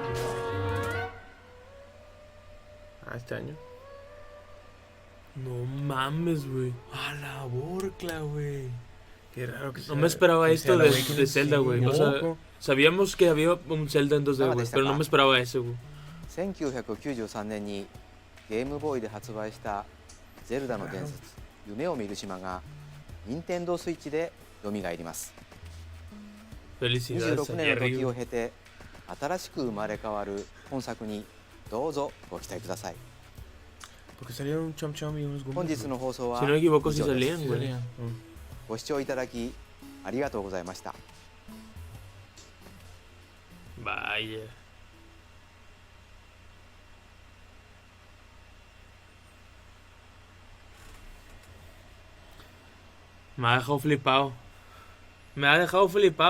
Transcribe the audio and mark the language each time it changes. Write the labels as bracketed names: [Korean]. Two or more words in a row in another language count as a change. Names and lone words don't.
[Spanish] Ah, este año. No mames, güey. A la borcla, güey. Qué raro que sea. No me esperaba que esto sea el de Awakening, Zelda, sí, güey. O sea, loco. sabíamos que había un Zelda en 2D, güey, pero no me esperaba ese, güey. [Japanese] 1993 年にゲームボーイで発売した「ゼルダの伝説夢を見る島」が任天堂スイッチで蘇ります。 [Spanish] Felicidades [Japanese] 26 [Spanish] a [Japanese] 年の [Spanish] Jerry, [Japanese] 時を [Spanish] güey. [Japanese] 経て新しく生まれ変わる本作にどうぞご期待ください。 [Spanish] Porque salieron un Chomp Chomp y unos Gumbas. [Japanese] 本日の放送は [Spanish] Si no me equivoco, [Japanese] 以 [Spanish] sí [Japanese] 上です [Spanish] salían, güey. [Japanese] ご視聴いただきありがとうございました。 [Spanish] Vaya. Me ha dejado flipado. Me ha dejado flipado,